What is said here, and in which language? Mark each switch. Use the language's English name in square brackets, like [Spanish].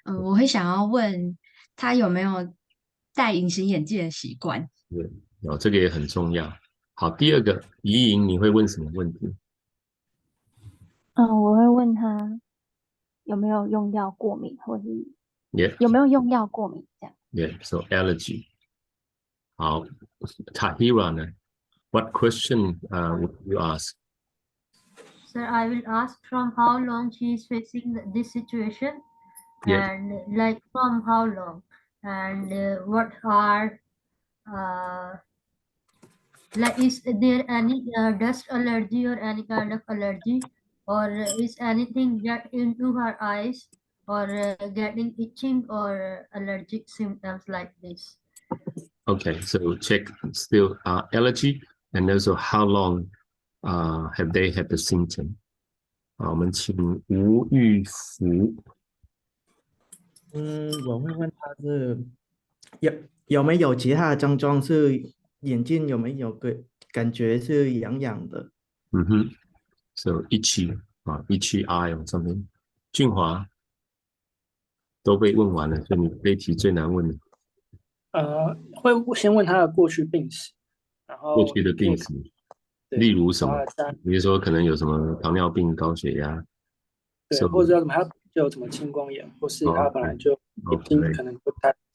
[Chinese] 我会想要问他有没有戴隐形眼镜的习惯。对，有这个也很重要。好，第二个，怡莹，你会问什么问题？我会问他有没有用药过敏，或是 [English] Yeah. [Chinese] 有没有用药过敏这样。 [English] Yeah. So allergy. 好 ，Tahira 呢 ？What question would you ask? Sir, I will ask from how long she is facing this situation, Yeah. and like from how long, and what are like is there any dust allergy or any kind of allergy, or is anything get into her eyes, or getting itching or allergic symptoms like this? Okay. So check still allergy and also how long have they had the symptom? [Chinese] 好，我们请吴玉福。我会问他是有没有其他的症状，是眼睛有没有个感觉是痒痒的。 [English] So itchy itchy eye or something. [Chinese] 俊华都被问完了，所以你这一题最难问的。会先问他的过去病史，然后过去的病史，例如什么？比如说可能有什么糖尿病、高血压，对，或者他就有什么青光眼，或是他本来就眼睛可能不太。